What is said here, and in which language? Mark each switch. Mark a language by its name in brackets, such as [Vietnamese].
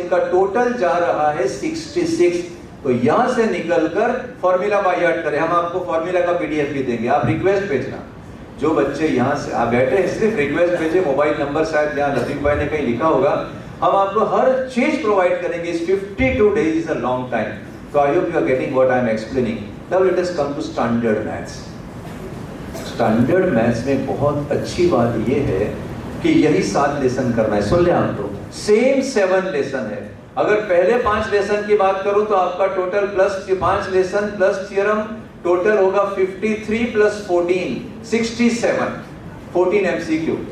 [Hindi] इनका टोटल जा रहा है 66। तो यहां से निकलकर फॉर्मूला बाय हार्ट करें। हम आपको फॉर्मूला का पीडीएफ भी देंगे, आप रिक्वेस्ट भेजना। जो बच्चे यहाँ से आप बैठे हैं सिर्फ रिक्वेस्ट भेजे, मोबाइल नंबर शायद यहाँ लतीफ भाई ने कहीं लिखा होगा, हम आपको हर चीज प्रोवाइड करेंगे। [English] इस 52 days is a long time, so I hope you are getting what I am explaining. Now let us come to standard maths. [Hindi] Standard maths में बहुत अच्छी बात ये है कि यही 7 लेसन करना है। सुन ले आप लोग, सेम 7 लेसन है। अगर पहले 5 लेसन की बात करूं तो आपका total plus 5 lesson plus theorem total होगा 53 प्लस 14 67, 14 एमसीक्यू।